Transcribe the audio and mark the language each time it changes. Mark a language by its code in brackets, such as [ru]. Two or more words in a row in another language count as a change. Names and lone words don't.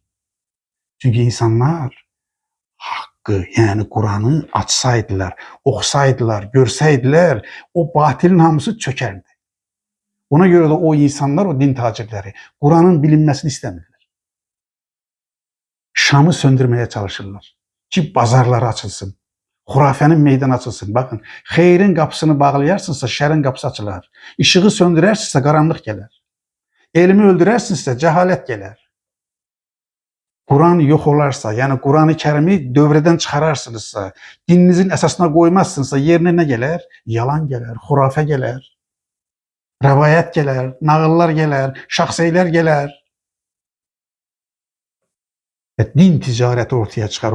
[tr] Çünkü insanlar hakkı yani Kur'an'ı açsaydılar, okusaydılar, görseydiler o batilin hamısı çökerdi. Ona göre de o insanlar, o din tacirleri Kur'an'ın bilinmesini istemiyorlar. Şam'ı söndürmeye çalışırlar ki pazarları açılsın. Hurafenin meydan açılsın. Bakın, [az] xeyrin qapısını bağlayarsınızsa şərin qapısı açılar. Işığı söndürərsinizsə qaranlıq gələr. Elmi öldürərsinizsə cəhalət gələr. [tr] Kur'an yok olarsa, yani Kur'an-ı Kerim'i dövreden çıkararsınızsa, dininizin esasına koymazsınızsa yerine ne gelir? Yalan gelir, hurafe gelir, rivayet gelir, nağıllar gelir, şahseyler gelir. Din ticareti ortaya çıkar.